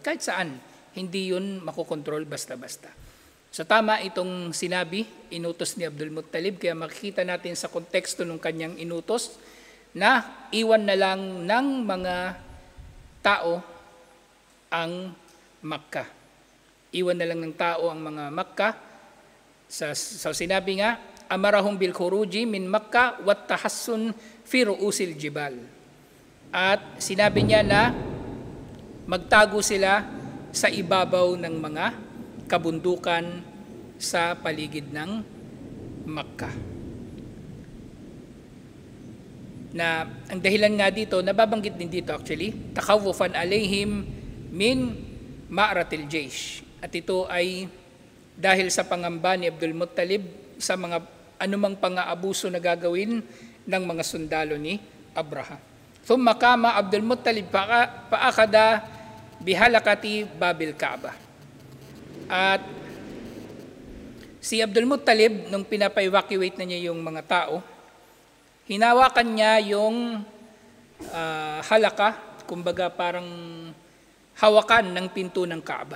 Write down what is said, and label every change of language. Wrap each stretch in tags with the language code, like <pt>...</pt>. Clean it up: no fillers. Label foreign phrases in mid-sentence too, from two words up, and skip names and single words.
<tl>Kahit saan, hindi yun makokontrol basta-basta. So tama itong sinabi, inutos ni Abdul Muttalib, kaya makikita natin sa konteksto ng kanyang inutos na iwan na lang ng mga tao ang Makkah. Iwan na lang ng tao ang mga Makkah. So sinabi nga,</tl> <ar>أمرهم بالخروج من مكة والتحصن في رؤوس الجبال.</ar> <tl>At sinabi niya na magtago sila sa ibabaw ng mga kabundukan sa paligid ng Makkah. na ang dahilan nga dito, nababanggit din dito actually,</tl> <ar>تخوفا عليهم من معرة الجيش.</ar> <tl>At ito ay dahil sa pangamba ni Abdul Muttalib sa mga anumang pang-aabuso na gagawin ng mga sundalo ni Abraha.</tl> <ar>ثم قام عبد المطلب فأخذ بحلقة باب الكعبة.</ar> <tl>At si Abdul Muttalib, nung pinapa-evacuate na niya yung mga tao, hinawakan niya yung halaka, kumbaga parang hawakan ng pinto ng Kaaba.</tl>